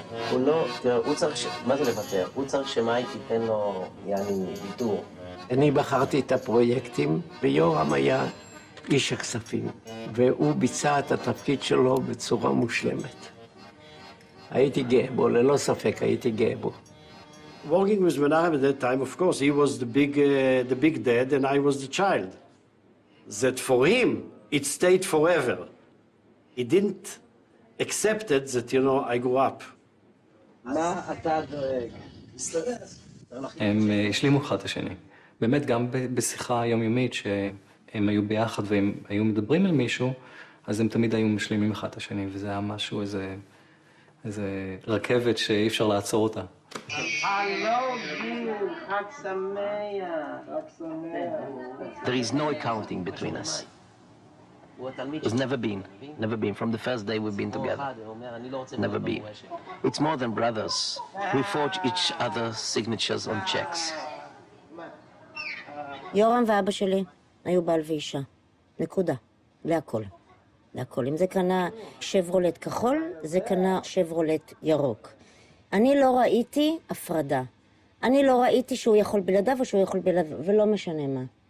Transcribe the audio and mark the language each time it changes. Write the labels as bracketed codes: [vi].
[he] הוא לא, תראה, הוא צריך, מה זה לוותר? הוא צריך שמאי תיתן לו, יעני, ויתור. אני בחרתי את הפרויקטים, ויורם היה איש הכספים, והוא ביצע את התפקיד שלו בצורה מושלמת. הייתי גאה בו, ללא ספק הייתי גאה בו. [en] Working with Menachem at that time, of course, he was the big dad and I was the child. That for him, it stayed forever. He didn't accept it that, you know, I grew up. [he] מה אתה דואג? הם השלימו אחד את השני. באמת, גם בשיחה יומיומית שהם היו ביחד והם היו מדברים על מישהו, אז הם תמיד היו משלימים אחד את השני, וזה היה משהו, איזה רכבת שאי אפשר לעצור אותה. הלו, גיל, חג שמח. חג שמח. [en] There is no accounting between us. It's never been. From the first day we've been together. Never been. It's more than brothers. We forge each other's signatures on checks. [he] יורם ואבא שלי היו בעל ואישה. נקודה. להכל. להכל. אם זה קנה שברולט כחול, זה קנה שברולט ירוק. אני לא ראיתי הפרדה. אני לא ראיתי שהוא יכול בלעדיו או שהוא יכול בלעדיו, ולא משנה מה.